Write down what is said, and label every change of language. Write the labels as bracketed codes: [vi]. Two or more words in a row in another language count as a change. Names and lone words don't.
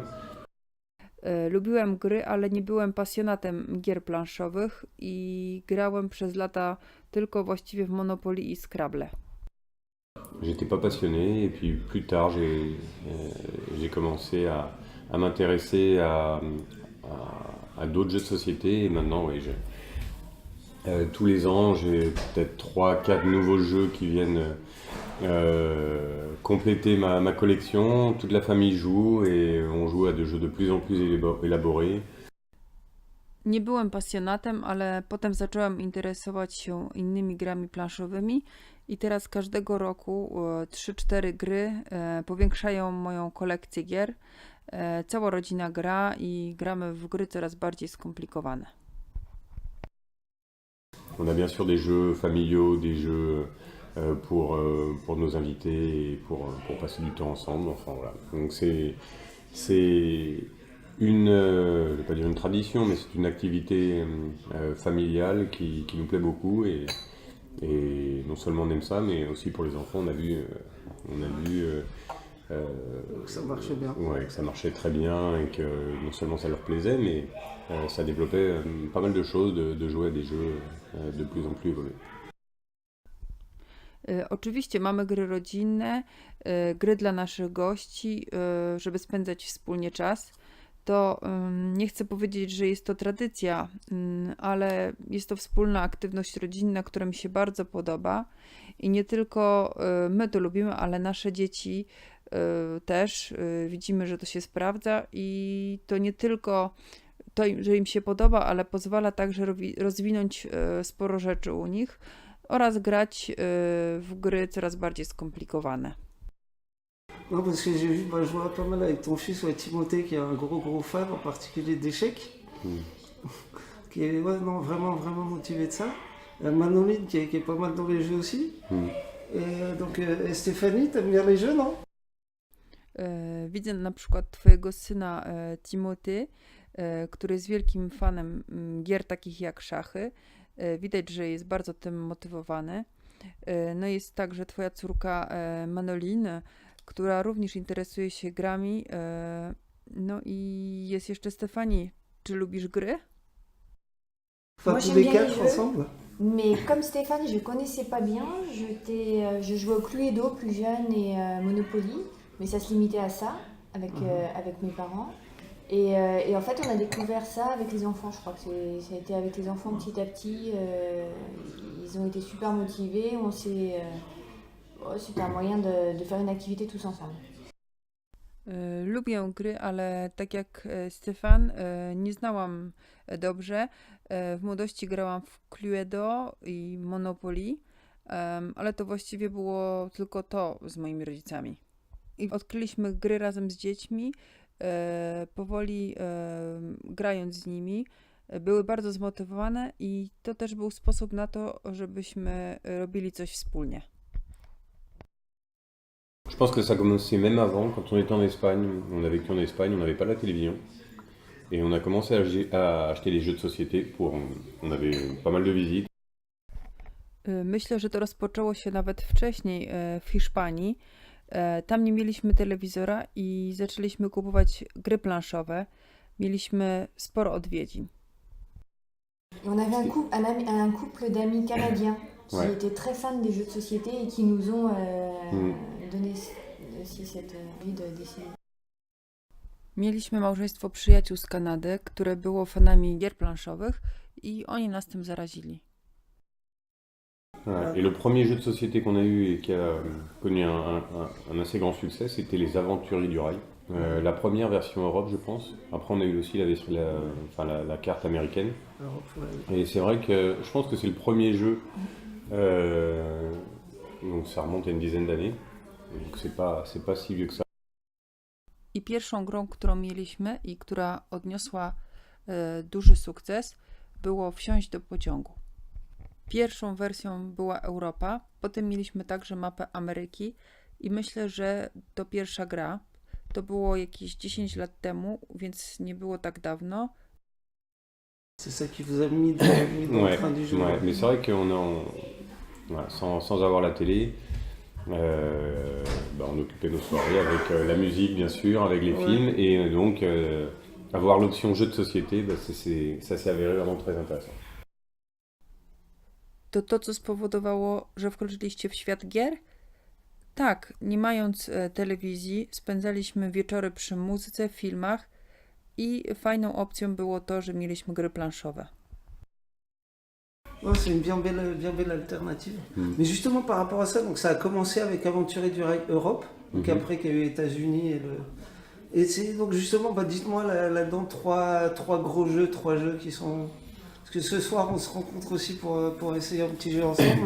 [pl] Lubiłem gry, ale nie byłem pasjonatem gier planszowych i grałem przez lata tylko właściwie w Monopoly i Scrabble. [fr] J'étais pas passionné et puis plus tard j'ai commencé à m'intéresser à d'autres jeux de société et maintenant oui, tous les ans j'ai peut-être 3-4 nouveaux jeux qui viennent compléter ma collection. Toute la famille joue et on joue à des jeux de plus en plus élaborés. [pl] Nie byłem pasjonatem, ale potem zacząłem interesować się innymi grami planszowymi i teraz każdego roku 3-4 gry powiększają moją kolekcję gier. Cała rodzina gra i gramy w gry coraz bardziej skomplikowane. [fr] On a bien sûr des jeux familiaux, des jeux pour nos invités et pour passer du temps ensemble. Enfin voilà. Donc c'est une, je vais pas dire une tradition, mais c'est une activité familiale qui nous plaît beaucoup et non seulement on aime ça, mais aussi pour les enfants, on a vu Donc ça marche bien. ouais, que ça marchait très bien et que non seulement ça leur plaisait, mais ça développait pas mal de choses, de jouer à des jeux de plus en plus évolués. [pl] Oczywiście mamy gry rodzinne, gry dla naszych gości, żeby spędzać wspólnie czas. To nie chcę powiedzieć, że jest to tradycja, ale jest to wspólna aktywność rodzinna, która mi się bardzo podoba. I nie tylko my to lubimy, ale nasze dzieci też. Widzimy, że to się sprawdza i to nie tylko to, że im się podoba, ale pozwala także rozwinąć sporo rzeczy u nich oraz grać w gry coraz bardziej skomplikowane. [fr] Non, parce que j'ai vu, je vois pas mal avec ton fils, ouais, Timothée, qui est un gros fan en particulier d'échecs, qui est non, vraiment motivé de ça. Manoline, qui est pas mal dans les jeux aussi. Et donc, et Stéphanie, t'aimes bien les jeux, non? [pl] Widzę na przykład twojego syna Timothée, który jest wielkim fanem gier takich jak szachy. Widać, że jest bardzo tym motywowany. No jest także twoja córka Manoline, która również interesuje się grami. No i jest jeszcze Stefanie. Czy lubisz gry? [fr] Enfin, tous les quatre ensemble? Mais comme Stéphane, je connaissais pas bien. Je jouais au Cluedo plus jeune et Monopoly, mais ça se limitait à ça avec mes parents. Et en fait, on a découvert ça avec les enfants. Je crois que ça a été avec les enfants petit à petit. Ils ont été super motivés. C'était un moyen de faire une activité tous ensemble. [pl] Lubię gry, ale tak jak Stefan, nie znałam dobrze. W młodości grałam w Cluedo i Monopoly, ale to właściwie było tylko to z moimi rodzicami. I odkryliśmy gry razem z dziećmi, powoli grając z nimi. Były bardzo zmotywowane i to też był sposób na to, żebyśmy robili coś wspólnie. [fr] Je pense que ça commençait même avant, quand on était en Espagne. On a vécu en Espagne, on n'avait pas la télévision. Et on a commencé à acheter des jeux de société. On avait pas mal de visites. [pl] Myślę, że to rozpoczęło się nawet wcześniej w Hiszpanii. Tam nie mieliśmy telewizora i zaczęliśmy kupować gry planszowe. Mieliśmy sporo odwiedzin. [fr] On avait un couple d'amis canadiens qui étaient très fans des jeux de société et qui nous ont donné aussi cette envie d'essayer. [pl] Mieliśmy małżeństwo przyjaciół z Kanady, które było fanami gier planszowych i oni nas tym zarazili. [fr] Et le premier jeu de société qu'on a eu et qui a connu un assez grand succès, c'était les Aventuriers du Rail. La première version Europe, je pense. Après, on a eu aussi la carte américaine. Alors, ouais. Et c'est vrai que je pense que c'est le premier jeu. Donc ça remonte à une dizaine d'années. Donc c'est pas si vieux que ça. [pl] I pierwszą grą, którą mieliśmy i która odniosła duży sukces, było Wsiąść do pociągu. Pierwszą wersją była Europa, potem mieliśmy także mapę Ameryki i myślę, że to pierwsza gra. To było jakieś 10 lat temu, więc nie było tak dawno. [fr] C'est ça qui vous a mis dans le train du jeu. Ouais, mais c'est vrai voilà, sans avoir la télé, on occupait nos soirées avec la musique bien sûr, avec les films, et donc avoir l'option jeu de société, ça s'est avéré vraiment très intéressant. [pl] To, co spowodowało, że wkroczyliście w świat gier? Tak, nie mając telewizji, spędzaliśmy wieczory przy muzyce, filmach i fajną opcją było to, że mieliśmy gry planszowe. [fr] Ouais, c'est une bien belle alternative. Mais justement par rapport à ça, donc ça a commencé avec Aventurier du Rail Europe, donc après qu'il y a eu les États-Unis et c'est donc justement, dites-moi là-dedans trois gros jeux, trois jeux qui sont. Parce que ce soir on se rencontre aussi pour essayer un petit jeu ensemble.